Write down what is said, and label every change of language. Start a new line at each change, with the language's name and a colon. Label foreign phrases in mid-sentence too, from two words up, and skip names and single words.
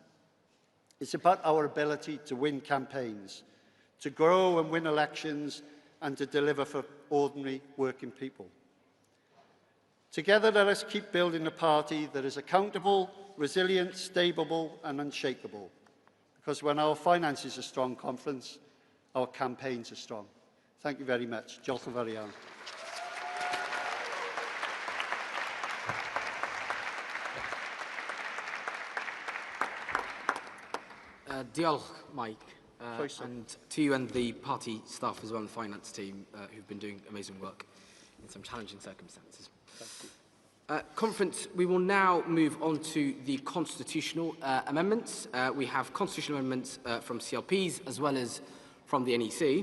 English: It's about our ability to win campaigns, to grow and win elections, and to deliver for ordinary working people. Together, let us keep building a party that is accountable, resilient, stable, and unshakable. Because when our finances are strong, conference, our campaigns are strong. Thank you very much.
Welsh: Diolch yn fawr iawn. Diolch, Mike,
English: and to you and the party staff as well, and the finance team who've been doing amazing work in some challenging circumstances. Thank you. Conference, we will now move on to the constitutional amendments. We have constitutional amendments from CLPs as well as from the NEC.